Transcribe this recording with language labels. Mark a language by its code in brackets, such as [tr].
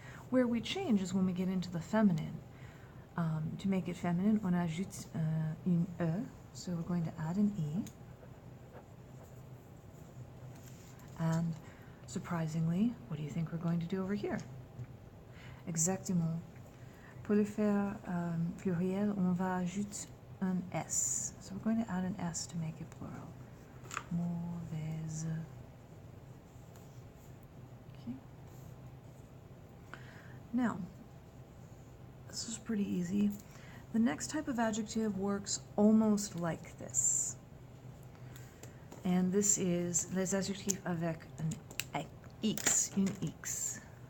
[en] Where we change is when we get into the feminine. To make it feminine, [fr] on ajoute une E, [en] so we're going to add an E. And surprisingly, what do you think we're going to do over here? [fr] Exactement. Pour le faire pluriel, on va ajouter un S. [en] So we're going to add an S to make it plural. [fr] Mauvaise. [en] Okay. Now, this is pretty easy. The next type of adjective works almost like this. And this is [fr] les adjectifs avec un X, une X.